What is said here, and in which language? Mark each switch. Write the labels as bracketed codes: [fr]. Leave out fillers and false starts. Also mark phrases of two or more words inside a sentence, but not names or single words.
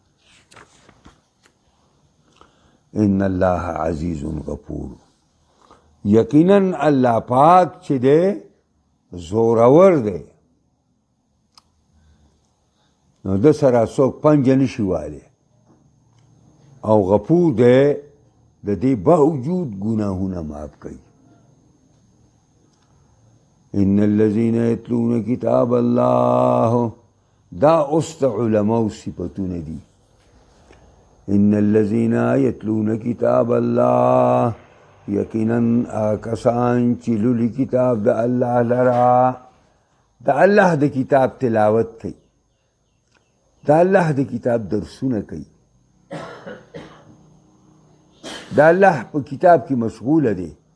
[ar] ان الله عزیز غفور، [ps] یقینا الله پاک چې دی زورور دی، نو د سره څوک پنجه نشي والی، او غفور دی د دې باوجود ګناهونه معاف کوي. [ar] ان الذين يتلون کتاب الله، [ps] دا اوس د علماو صفتونه دي. [ar] ان الذين يتلون کتاب الله، [ps] یقینا کسان چې لولي کتاب د الله لرا، د الله د کتاب تلاوت کوي، د الله د کتاب درسونه کوي، د الله په کتاب کې مشغوله دي.